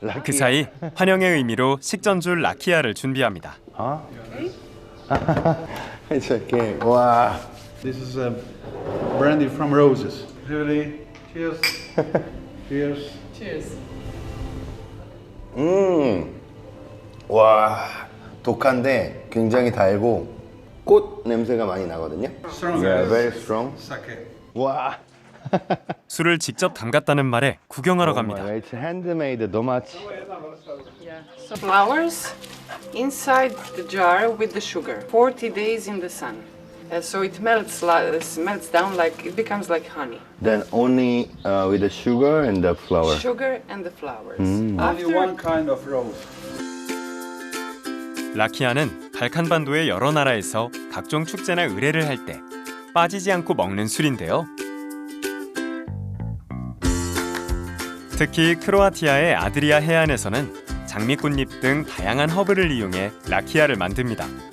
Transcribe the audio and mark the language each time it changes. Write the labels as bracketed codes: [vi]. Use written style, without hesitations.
[ko] 그 사이 환영의 의미로 식전줄 라키아를 준비합니다. [en] It's okay. 와. This is brandy from roses. Really? Cheers. Cheers. Cheers. [ko] 와. 독한데 굉장히 달고 꽃 냄새가 많이 나거든요. [en] Strong. Yeah, very strong. Sake. [ko] 와. 술을 직접 담갔다는 말에 구경하러 갑니다. [en] It's handmade. 너무 much. Yeah. So flowers inside the jar with the sugar. 40 days in the sun. So it melts down like it becomes like honey. Then only with the sugar and the flour. Sugar and the flowers. Only one kind of rose. [ko] 라키아는 발칸반도의 여러 나라에서 각종 축제나 의례를 할 때 빠지지 않고 먹는 술인데요. 특히 크로아티아의 아드리아 해안에서는 장미꽃잎 등 다양한 허브를 이용해 라키아를 만듭니다.